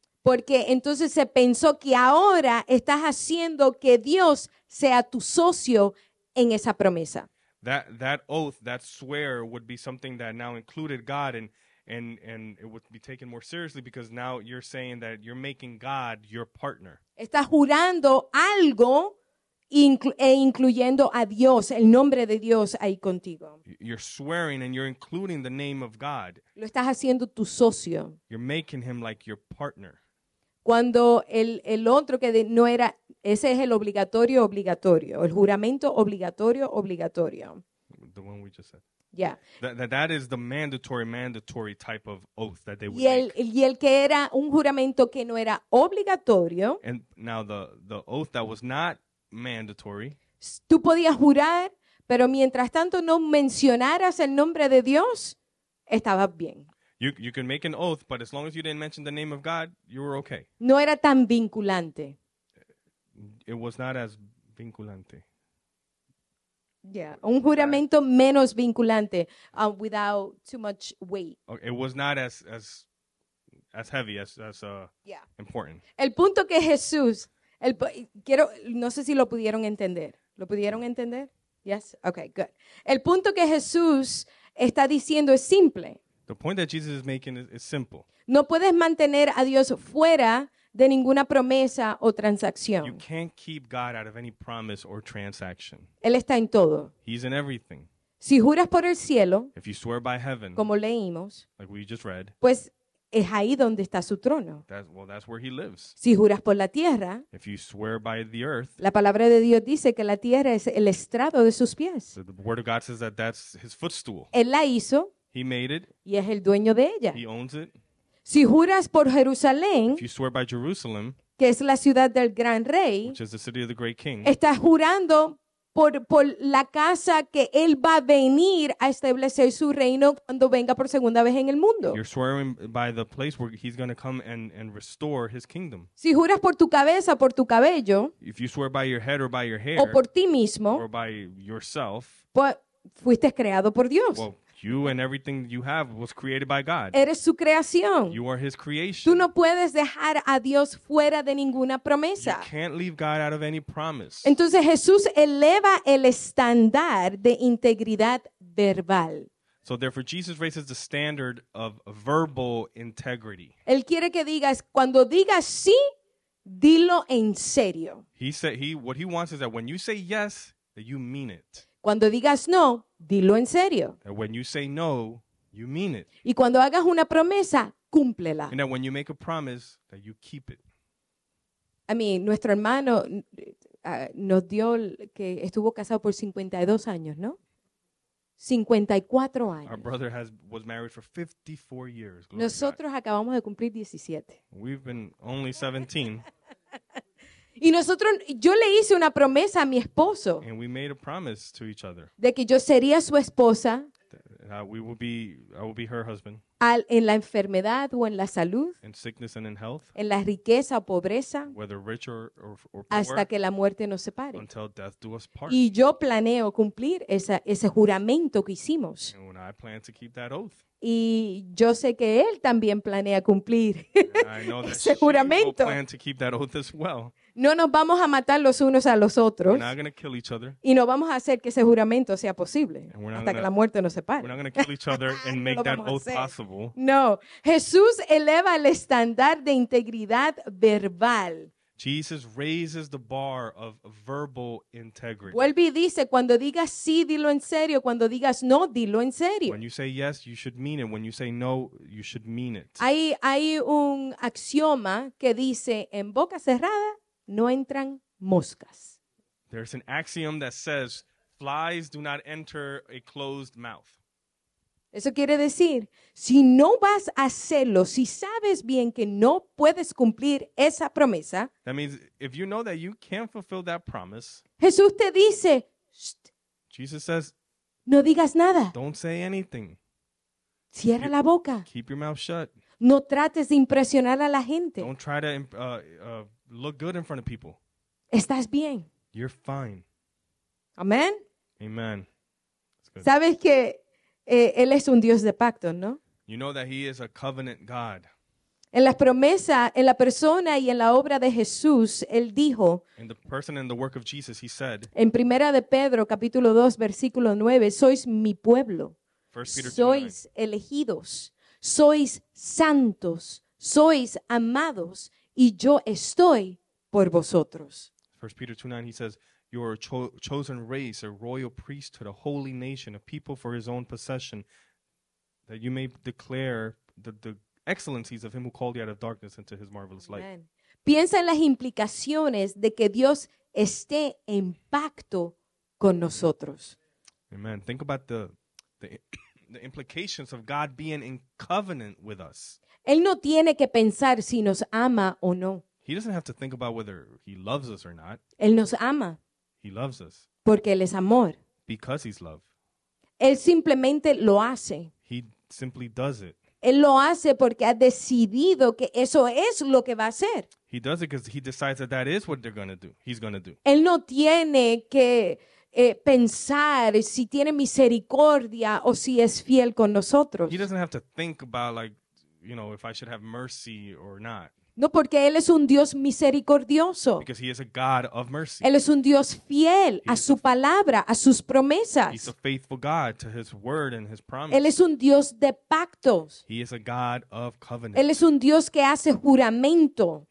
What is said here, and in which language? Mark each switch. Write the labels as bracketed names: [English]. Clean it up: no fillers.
[Spanish] porque entonces se pensó que ahora estás haciendo que Dios sea tu socio en esa promesa. [English] that oath, that swear would be something that now included God, and it would be taken more seriously because now you're saying that you're making God your partner. [Spanish] Estás jurando algo e incluyendo a Dios, el nombre de Dios ahí contigo. [English] You're swearing and you're including the name of God. [Spanish] Lo estás haciendo tu socio. [English] You're making him like your partner. [Spanish] Cuando el otro que no era, ese es el obligatorio, el juramento obligatorio. [English] The one we just said. [Spanish] Ya. [English] That is the mandatory type of oath that they would [Spanish] Y [English] make. [Spanish] el que era un juramento que no era obligatorio, [English] And now the oath that was not mandatory, [Spanish] tú podías jurar, pero mientras tanto no mencionaras el nombre de Dios, estabas bien. [English] you can make an oath, but as long as you didn't mention the name of God, you were okay. [Spanish] No era tan vinculante. [English] It was not as vinculante. Yeah, [Spanish] un juramento menos vinculante, [English] without too much weight. It was not as heavy as Yeah. important. [Spanish] El punto que Jesús, no sé si lo pudieron entender. ¿Lo pudieron entender? [English] Yes? Okay, good. [Spanish] El punto que Jesús está diciendo es simple. [English] The point that Jesus is making is simple. [Spanish] No puedes mantener a Dios fuera de ninguna promesa o [English] You [Spanish] transacción. [English] can't keep God out of any promise or transaction. [Spanish] Él está en todo. [English] He's in everything. [Spanish] Si juras por el cielo, [English] If you swear by heaven, [Spanish] como leímos, [English] like we just read, [Spanish] pues es ahí donde está su trono. [English] that's where he lives. [Spanish] Si juras por la tierra, [English] If you swear by the earth, [Spanish] la palabra de Dios dice que la tierra es el estrado de sus pies. [English] the word of God says that that's his footstool. [Spanish] Él la hizo [English] He made it. [Spanish] y es el dueño de ella. [English] He owns it. [Spanish] Si juras por Jerusalén, [English] If you swear by Jerusalem, [Spanish] que es la ciudad del gran rey, [English] which is the city of the great king, [Spanish] estás jurando por la casa que él va a venir a establecer su reino cuando venga por segunda vez en el mundo. [English] you're swearing by the place where he's going to come and restore his kingdom. [Spanish] Si juras por tu cabeza, por tu cabello, [English] If you swear by your head or by your hair [Spanish] o por ti mismo, [English] or by yourself, [Spanish] pues fuiste creado por Dios. [English] well, you and everything you have was created by God. [Spanish] Eres su creación. [English] You are his [Spanish] Tú [English] creation. [Spanish] no puedes dejar a Dios fuera de ninguna [English] You [Spanish] promesa. [English] can't leave God out of any promise. [Spanish] Entonces Jesús eleva el estándar de integridad verbal. [English] So therefore, Jesus raises the standard of verbal integrity. [Spanish] Él quiere que digas, cuando digas sí, dilo en serio. [English] He said what he wants is that when you say yes, that you mean it. [Spanish] Cuando digas no, dilo en serio. [English] That when you say no, you mean it. [Spanish] Y cuando hagas una promesa, cúmplela. [English] And that when you make a promise, that you keep it. [Spanish] Nuestro hermano nos dio que estuvo casado por 52 años, ¿no? 54 [English] Our [Spanish] años. [English] brother was married for 54 years. Glory to God. [Spanish] Nosotros acabamos de cumplir 17. [English] We've been only 17, [Spanish] Y yo le hice una promesa a mi esposo [English] and we made a promise to each other [Spanish] de que yo sería su esposa [English] that I will be her husband [Spanish] en la enfermedad o en la salud, [English] in sickness and in health, [Spanish] en la riqueza o pobreza, [English] whether rich or poor, [Spanish] hasta que la muerte nos separe. [English] until death do us part. [Spanish] Y yo planeo cumplir ese juramento que hicimos. [English] And when I plan to keep that oath, [Spanish] Y yo sé que él también planea cumplir [English] and I know that [Spanish] ese [English] she will [Spanish] juramento. [English] plan to keep that oath as well. [Spanish] No nos vamos a matar los unos a los [English] We're [Spanish] otros [English] not going to kill each other. [Spanish] y no vamos a hacer que ese juramento sea posible [English] And we're not [Spanish] hasta que [English] gonna- [Spanish] la muerte nos [English] We're [Spanish] separe. [English] not going to kill each other and [Spanish] No [English] make [Spanish] lo [English] that [Spanish] vamos a [English] oath [Spanish] hacer. [English] possible. [Spanish] No, Jesús eleva el estándar de integridad verbal. [English] Jesus raises the bar of verbal integrity. [Spanish] Vuelve y dice, cuando digas sí, dilo en serio. Cuando digas no, dilo en serio. [English] When you say yes, you should mean it. When you say no, you should mean it. [Spanish] Hay un axioma que dice, en boca cerrada no entran moscas. [English] There's an axiom that says flies do not enter a closed mouth. [Spanish] Eso quiere decir, si no vas a hacerlo, si sabes bien que no puedes cumplir esa promesa, [English] That means if you know that you can't fulfill that promise, [Spanish] Jesús te dice, "Shh, [English] Jesus says, [Spanish] no digas nada, [English] don't say anything. [Spanish] cierra la boca, [English] Keep your mouth shut. [Spanish] no trates de impresionar a la gente. [English] Don't try to look good in front of people. [Spanish] ¿Estás bien? [English] You're fine. [Spanish] Amén. [English] Amen. That's good. [Spanish] Sabes que Él es un Dios de pactos, ¿no? [English] You know that he is a covenant God. [Spanish] En las promesas, en la persona y en la obra de Jesús, Él dijo [English] In the person and the work of Jesus, he said, [Spanish] en Primera de Pedro, capítulo 2, versículo 9, sois mi pueblo, [English] 1 Peter 2:9, [Spanish] sois elegidos, sois santos, sois amados y yo estoy por vosotros. [English] 1 Peter 2:9, he says, you are a chosen race, a royal priesthood, a holy nation, a people for his own possession, that you may declare the excellencies of him who called you out of darkness into his marvelous light. [Spanish] Amén. Piensa en las implicaciones de que Dios esté en pacto con nosotros. [English] Amen. Think about the implications of God being in covenant with us. [Spanish] Él no tiene que pensar si nos ama o no. [English] He doesn't have to think about whether he loves us or not. [Spanish] Él nos ama [English] He loves us [Spanish] porque Él es amor. [English] because he's love. [Spanish] Él simplemente lo hace. [English] He simply does it. [Spanish] Él lo hace porque ha decidido que eso es lo que va a hacer. [English] He does it because he decides that that is what they're going to do. He's going to do. [Spanish] Él no tiene que pensar si tiene misericordia o si es fiel con nosotros. [English] He doesn't have to think about if I should have mercy or not, [Spanish] No, porque Él es un Dios misericordioso. [English] because he is a God of mercy. [Spanish] Él es un Dios fiel a [English] He's [Spanish] su palabra, a sus [English] He's [Spanish] promesas. [English] a faithful God to his word and his promise. [Spanish] Él es un Dios de pactos. [English] He is a God of covenant. [Spanish] Él es un Dios que hace juramento.